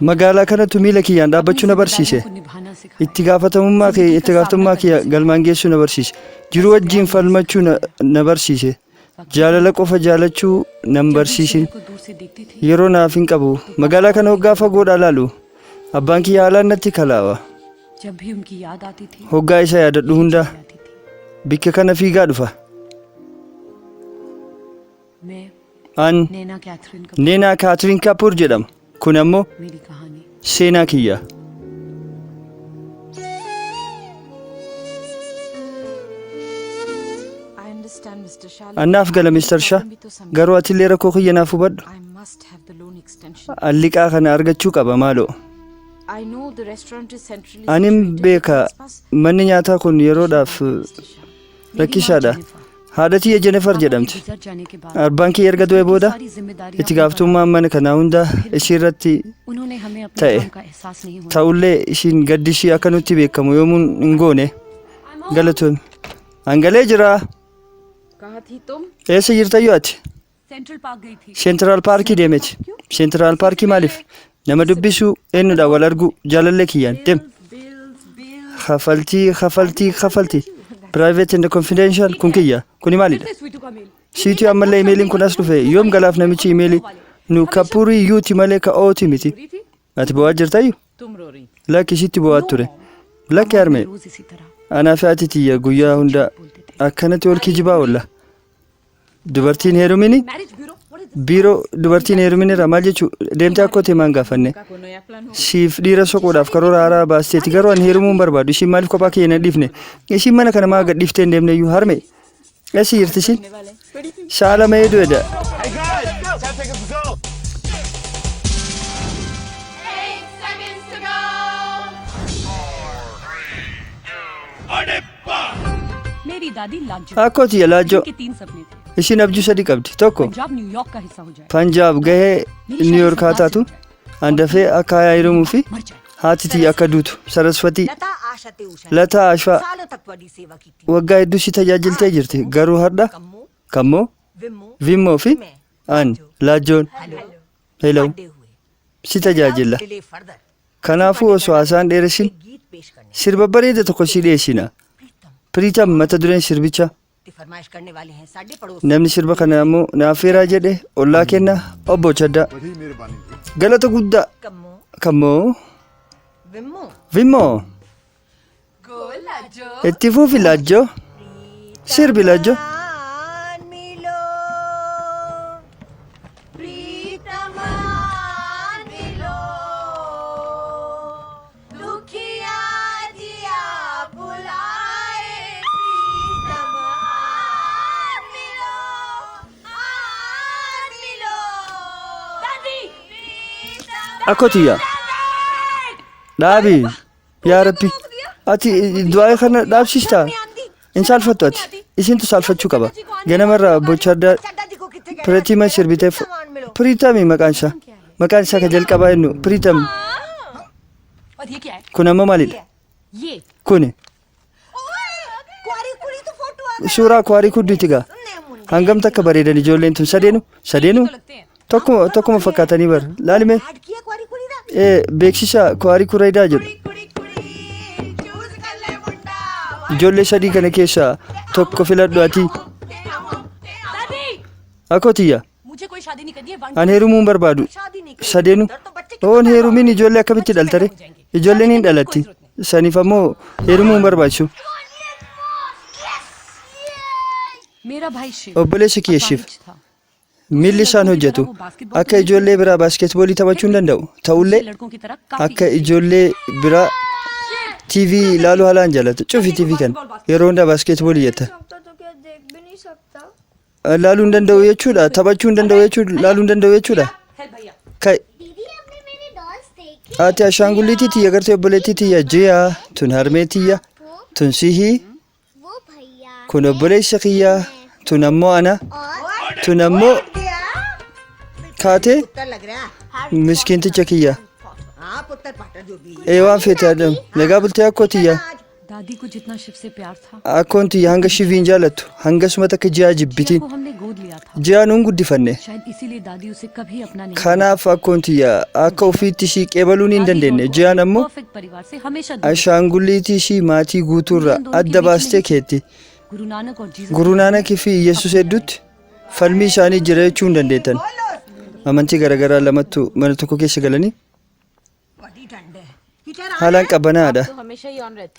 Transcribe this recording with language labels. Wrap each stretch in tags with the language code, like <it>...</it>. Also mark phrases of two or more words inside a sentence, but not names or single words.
<om>magaalaa kanatu miila kiyyaan dhaabbachuu na barsiise</om> <hi>को निभाना सिखाया</hi> <om>itti gaafatamummaa kiyya galmaan geessuu na barsiise jiruu wajjiin falmachuu na barsiise jaalala qofa jaalachuu nan barsiisin</om> <hi>को दूर से देखती थी</hi> <om>yeroo naaf hin qabu magaalaa kana hoggaa fagoodhaa laalu abbaan kiyya haalaan natti kalaawa</om> <hi>जब भी उनकी याद आती थी</hi> <om>hoggaa isa yaadadhu hunda</om> <hi>आती थी</hi> <om>bikka kana fiigaa dhufa</om> <hi>मैं</hi> <om>an</om> <hi>नैना कैथरीन का</hi> <om>neenaa kaatiriin kaapuur jedhama kun ammoo</om> <hi>मेरी कहानी</hi> <om>seenaa kiyya</om> <en>I understand Mr. Shah</en> <om>annaaf gala mister shaa garuu atillee rakkoo kiyya naaf hubadhu</om> <en>I must have the loan extension</en> <om>alliqaa kana argachuu qaba maaloo</om> <en>I know the restaurant is centrally</en> <om>anin</om> <en>situated.</en> <om>beeka</om> <en>Pass,</en> <om>manni nyaataa kun yeroodhaaf</om> <en>Mr. Shah.</en> <hi>मेरी</hi> <om>rakkisaadha</om> <hi>माँ जेनिफर,</hi> <om>haadha tiyya jenefar</om> <hi>पापा के</hi> <om>jedhamti</om> <hi>गुजर जाने के बाद</hi> <om>arbaan kiyya erga du'ee booda</om> <hi>सारी जिम्मेदारियां</hi> <om>itti gaafatamummaan mana kanaa hunda ishii irratti</om> <hi>उन्होंने हमें अपने</hi> <om>ta'e.</om> <hi>काम का एहसास नहीं होने</hi> <om>ta'ullee ishiin gaddi ishii akka nutti beekamu yoomuun hin goone galatoon hangalee jira</om> <hi>कहा थी तुम</hi> <om>eessa jirtayyoo ati</om> <hi>सेंट्रल पार्क गई थी</hi> <om>seentiraal paarkii deemeti seentiraal paarkii maaliif nama dubbisuu eenyudha wal arguu jaalallee kiyyaan deem kafaltii</om> <en>private and confidential</en> <om>kun kiyya kuni maalidha</om> <hi>स्वीटू का मेल</hi> <om>siitii ammallee imeeliin kun as dhufe yoom galaaf namichi imeelii nu kapurii yuuti malee ka ooti miti</om> <hi>रही थी</hi> <om>ati bo'aa jirtayyu</om> <hi>तुम रो रही</hi> <om>lakki isitti bo'aa ture lakki harmee</om> <hi>रोज इसी तरह</hi> <om>anaa fi ati tiyya guyyaa hunda akkanatti ol kijibaa oolla dubartiin heerumini</om> <en>marriage bureau</en> <om>biiroo dubartiin heeruminirra maal jechuu deemtee akkoo teemaan gaafanne</om> <hi>का कोई नया प्लान हो</hi> <om>siif dhiira soquudhaaf karoora haaraa baasteeti garuu ani heerumuu hin barbaadu ishiin maaliif kophaa kiyya na dhiifne ishiin mana kana maa gadhiiftee hin deemne iyyuu harme eessi jirti ishiin saala mayee du'edha</om> <en>Hey guys, time to go. 8 seconds to go.</en> <hi>मेरी दादी लाजो</hi> <om>akkoo tiyya laajjoo</om> <hi>के 3 सपने थे</hi> <om>ishiin abjuu sadii qabdi tokko</om> <hi>पंजाब न्यूयॉर्क का हिस्सा हो जाए</hi> <om>panjaab gahee niiyork haa taatu handafee akka hayaa hirumuu fi</om> <hi>मर जाए</hi> <om>haati tiyya akka duutu saraswatii</om> <hi>लता आशा ते उषा</hi> <om>lataa ashfaa</om> <hi>सालों तक बड़ी सेवा की थी</hi> <om>waggaa hedduu si tajaajiltee jirti garuu har'a</om> <hi>कम्मो</hi> <om>kammoo</om> <hi>विमो</hi> <om>vimmoo fi an laajjoon</om> <en>हेलो hello</en> <hi>बड़े हुए</hi> <om>si tajaajilla</om> <en>delay further</en> <om>kanaafuu osoo haasaan dheeressin</om> <hi>गीत पेश करने</hi> <om>sirba bareeda tokko si dhiyeessina</om> <hi>प्रीतम</hi> <om>piriitam mata dureen sirbicha</om> <hi>की फरमाइश करने वाले हैं साढ़े पड़ोस</hi> <om>namni sirba kana ammoo naafeeraa jedhe ollaa kenna obbo Chaddaa galata guddaa</om> <hi>कम्मो</hi> <om>kammoo</om> <hi>विमो</hi> <om>vimmoo itti fuufi laajjoo sirbi laajjoo</om> <hi>मान मिलो प्रीतमान मिलो दुखिया जिया बुलाए प्रीतमान मिलो</hi> <om>Akotiya. Dhaabi. Yaa Rabbi. Ati du'aa kana dhaabsista. In salfattu ati. Isintu salfachuu qaba. Ganamarraa bocha addaa Piritima sirbiteef. Piritami maqaan isaa. Maqaan isaa ka jalqabaa jennu Piritam.</om> <hi>और ये क्या है</hi> <om>Kun amma maalidha?</om> <hi>ये</hi> <om>Kuni.</om> <pa>क्वारी कुड़ी तो फोटो आ</pa> <om>Suuraa kwaarii kudduuti gaa. Hangam takka bareedan ijoolleen tun sadeenu.</om> <hi>तो लगते हैं</hi> <om>Tokkuma fakkaatanii bar. Laalime.</om> <pa>ऐड किया क्वारी कुड़ी दा</pa> <om>Beeksisa kwaarii kuraydaa jedhu.</om> <pa>कुड़ी कुड़ी चूज कर ले मुंडा</pa> <om>Ijoollee sadii kana keessaa tokko filadhu ati.</om> <hi>दादी</hi> <om>Akotiya.</om> <hi>मुझे कोई शादी नहीं करनी है वन</hi> <om>Ani heerumuu hin barbaadu.</om> <hi>शादी नहीं</hi> <om>Sadeenu. Oon heerumiin ijoollee akkamitti dhaltare? Ijoolleen hin dhalatti. Saniif ammoo heerumuu hin barbaachisu.</om> <hi>मेरा भाई शिव</hi> <om>Obboleessi kiyya Shiv.</om> <hi>अपाहिज था</hi> <om>Miilli isaan hojjetu akka ijoollee biraa baaskeetboolii taphachuu hin danda'u. Ta'ullee</om> <hi>लड़कों की तरह काफी</hi> <om>akka ijoollee biraa TV ilaaluu haalaan jaalatu. Cufi TV kan yeroo hundaa baaskeetboolii jetta.</om> <hi>तो क्या देख भी नहीं सकता</hi> <om>Laaluu hin danda'u jechuudha. Taphachuu hin danda'u jechuudha. Laaluu hin danda'u jechuudha.</om> <hi>है भैया Kai दीदी आपने मेरे डॉल्स देखे</hi> <om>ati ashaangulliitii tiyya gartee obboleettii tiyya ji'a tun harmee tiyya tun sihii</om> <hi>वो भैया</hi> <om>kun obboleessa kiyya tun ammoo ana tun ammoo kaatee</om> <hi>पुत्र लग रहा है</hi> <om>miskiinticha kiyya.</om> <hi>हाँ पुत्र पाटर जो भी</hi> <om>Ee waan feete adam nagaa bultee akkoo tiyya.</om> <hi>दादी को जितना शिव से प्यार था</hi> <om>Akkoon tiyya hanga shiviin jaalattu hangasuma takka ji'a jibbitiin.</om> <hi>को हमने गोद लिया था</hi> <om>Ji'a nuun guddifanne.</om> <hi>शायद इसीलिए दादी उसे कभी अपना नहीं</hi> <om>Kanaaf akkoon tiyya akka ofiitti ishii qeebaluun hin dandeenye. Ji'aan ammoo</om> <hi>परफेक्ट परिवार से हमेशा दूर</hi> <om>ashaangulliitii ishii maatii guutuurraa adda baastee keetti.</om> <hi>गुरु नानक और जीसस</hi> <om>Guruu Naanakii fi Yesuus hedduutti falmii isaanii jira jechuu hin dandeettan. Amantii garaagaraa lamattu mana tokko keessa galanii</om> <hi>बड़ी ठंड है हीटर</hi> <om>haalaan qabbanaadha.</om> <hi>हमेशा ही ऑन रहती</hi>